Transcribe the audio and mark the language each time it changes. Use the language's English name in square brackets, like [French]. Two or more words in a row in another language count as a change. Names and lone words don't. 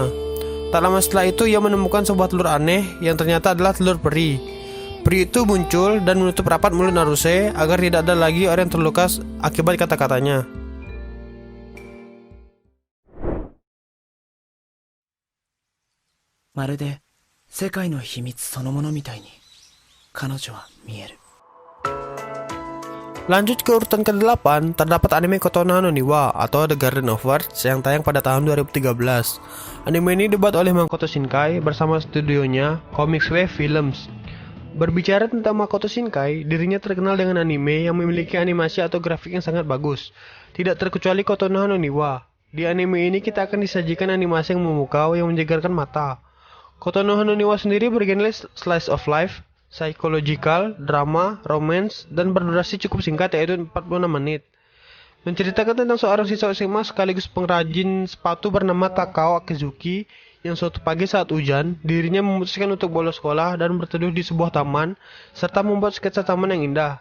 [Indonesian] Tak lama setelah itu ia menemukan sebuah telur aneh yang ternyata adalah telur peri. Peri itu muncul dan menutup rapat mulut Naruse agar tidak ada lagi orang yang terluka akibat kata-katanya. [Japanese] Marude 世界の秘密そのものみたいに彼女は見える. [Indonesian] Lanjut ke urutan ke-8, terdapat anime Kotonoha no Niwa atau The Garden of Words yang tayang pada tahun 2013. Anime ini dibuat oleh Makoto Shinkai bersama studionya Comics Wave Films. Berbicara tentang Makoto Shinkai, dirinya terkenal dengan anime yang memiliki animasi atau grafik yang sangat bagus. Tidak terkecuali Kotonoha no Niwa. Di anime ini kita akan disajikan animasi yang memukau yang menjegarkan mata. Kotonoha no Niwa sendiri bergenre [English] slice of life, psychological, drama, romance, [Indonesian] dan berdurasi cukup singkat yaitu 46 menit. Menceritakan tentang seorang siswa SMA sekaligus pengrajin sepatu bernama Takao Akizuki yang suatu pagi saat hujan, dirinya memutuskan untuk bolos sekolah dan berteduh di sebuah taman, serta membuat sketsa taman yang indah.